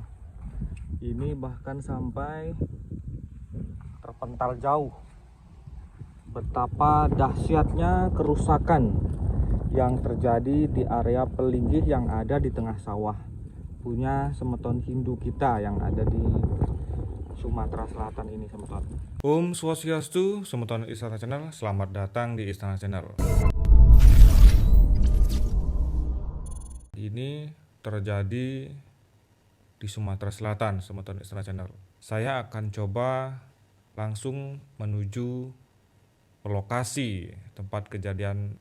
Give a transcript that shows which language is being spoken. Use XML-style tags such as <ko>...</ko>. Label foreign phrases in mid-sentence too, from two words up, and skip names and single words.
<id>Ini bahkan sampai terpental jauh. Betapa dahsyatnya kerusakan yang terjadi di area pelinggih yang ada di tengah sawah punya semeton Hindu kita yang ada di Sumatera Selatan ini, teman-teman.</id> <sa>Om Swastiastu,</sa> <id>semeton Istana Channel, selamat datang di Istana Channel. Ini terjadi di Sumatera Selatan, semeton Istana Channel. Saya akan coba langsung menuju ke lokasi tempat kejadian.</id>